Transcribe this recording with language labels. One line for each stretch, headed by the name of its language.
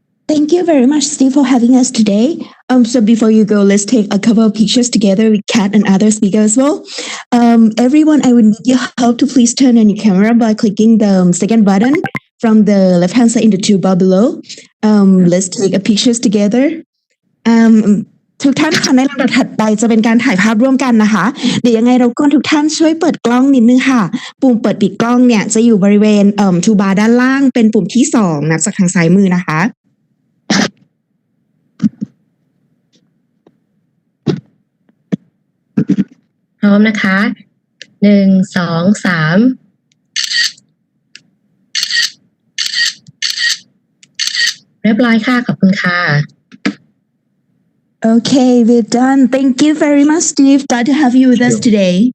English: Thank you very much, Steve, for having us today. So before you go, let's take a couple of pictures together with Kat and other speakers as well. Everyone, I would need your help to please turn on your camera by clicking the second button from the left-hand side in the toolbar below. Let's take a pictures together.
Thai: ทุกท่านค่ะในลำดับถัดไปจะเป็นการถ่ายภาพร่วมกันนะคะเดี๋ยวยังไงรบกวนทุกท่านช่วยเปิดกล้องนิดนึงค่ะปุ่มเปิดปิดกล้องเนี่ยจะอยู่บริเวณทูบาร์ด้านล่างเป็นปุ่มที่2นับจากทางซ้ายมือนะคะ พร้อมนะคะ1 2 3เรียบร้อยค่ะขอบคุณค่ะ
English: Okay, we're done. Thank you very much, Steve. Glad to have you with us today.